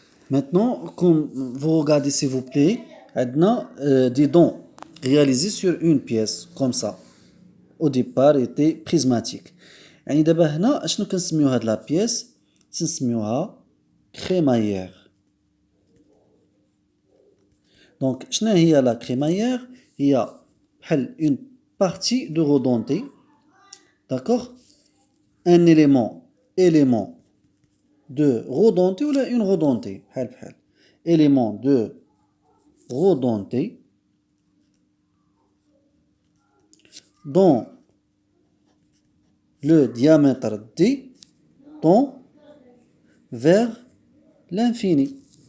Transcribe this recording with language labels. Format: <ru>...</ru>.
<fr>Maintenant, comme vous regardez s'il vous plaît,</fr> <ar>عندنا</ar> <fr>des dents réalisées sur une pièce comme ça. Au départ était prismatique.</fr> <ar>يعني دابا هنا اشنو كنسميو هاد لا بيس؟ تنسميوها crémaillère.</ar> <fr>Donc</fr> <ar>شنو هي لا</ar> <fr>crémaillère؟</fr> <ar>هي بحال</ar> <fr>une partie de rodentée, d'accord? Un élément de rodentée ou une rodentée</fr> <ar>بحال</ar> <fr>élément de rodentée dont le diamètre d tend vers l'infini.</fr>